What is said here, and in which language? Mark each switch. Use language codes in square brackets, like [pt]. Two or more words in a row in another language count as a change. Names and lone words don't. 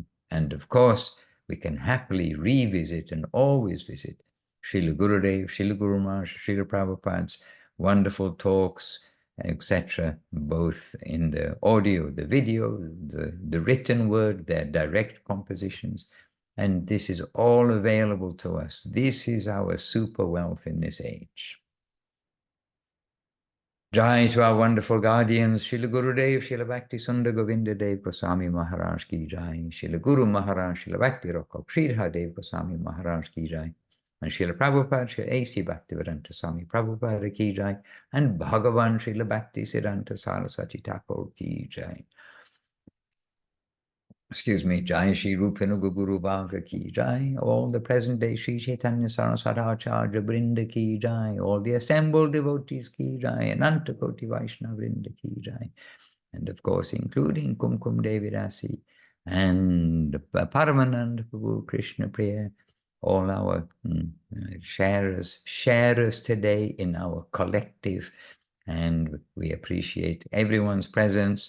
[en] And of course, we can happily revisit and always visit Srila Gurudev, Srila Guru Maharaj, Srila Prabhupada's wonderful talks, etc., both in the audio, the video, the written word, their direct compositions. And this is all available to us. This is our super wealth in this age. Jai to our wonderful guardians, Srila Gurudev, Srila Bhakti Sundar Govinda Dev Goswami Maharaj [hi] की जय, [en] Srila Guru Maharaj, Srila Bhakti Rokho, Sridhar Dev Goswami Maharaj [hi] की जय, [en] and Srila Prabhupada, Srila A.C. Bhaktivedanta Swami Prabhupada [hi] की जय, [en] and Bhagavan Srila Bhakti Siddhanta Saraswati Thakur [hi] की जय. [en] Excuse me, Jai Shri Rupanuga Guru Bhaga [hi] की जय, [en] all the present day Shri Chaitanya Saraswati Acharya Brinda [hi] की जय, [en] all the assembled devotees [hi] की जय, [en] Ananta Koti Vaishnava Brinda [hi] की जय, [en] and of course including Kumkum Devi Rasi and Paramananda Prabhu Krishna Priya, all our sharers today in our collective, and we appreciate everyone's presence.